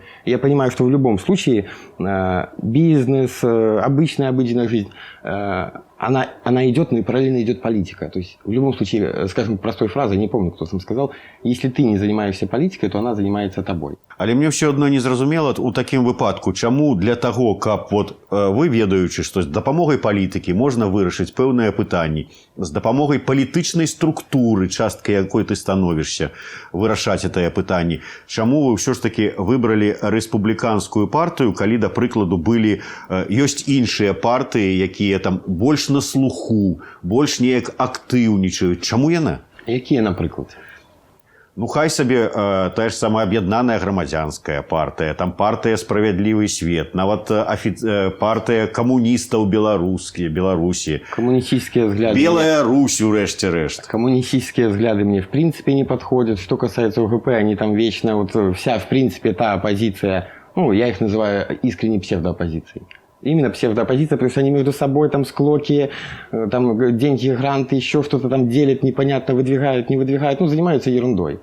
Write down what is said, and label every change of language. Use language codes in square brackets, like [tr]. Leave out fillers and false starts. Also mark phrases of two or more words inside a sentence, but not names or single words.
[ru] Я понимаю, что в любом случае бизнес, обычная жизнь, она идет, но и параллельно идет политика. То есть в любом случае, скажем, простой фразой, не помню, кто сам сказал: если ты не занимаешься политикой, то она занимается тобой. [be] Але мне все одно не зразумела у такім выпадку, чаму для того, каб вот вы ведаючы, што з дапамогай палітыкі можна вырашыць пэўныя пытанні, з дапамогай палітычнай структуры, часткай якой ты становішся, вырашаць гэтыя пытанні, чаму вы ўсё ж таки выбралі рэспубліканскую партыю, калі, да прыкладу, ёсць іншыя партыі, якія там больш на слуху, больш неяк актыўнічаюць? Чаму яна? Якія, напрыклад? Ну, хай сабе тая ж самая аб'яднаная грамадзянская партыя, там партыя «Справядлівы свет», нават партыя камуністаў Беларусі. [ru] Коммунистические взгляды. [be] Белая Русь, у рэшце рэшт. [ru] Коммунистические взгляды мне в принципе не подходят. Что касается ОГП, они там вечно, вот вся в принципе та оппозиция, ну, я их называю искренней псевдооппозицией. Именно псевдооппозиция, потому что они между собой там склоки, там деньги, гранты, еще что-то там делят, непонятно, выдвигают, не выдвигают, ну, занимаются ерундой.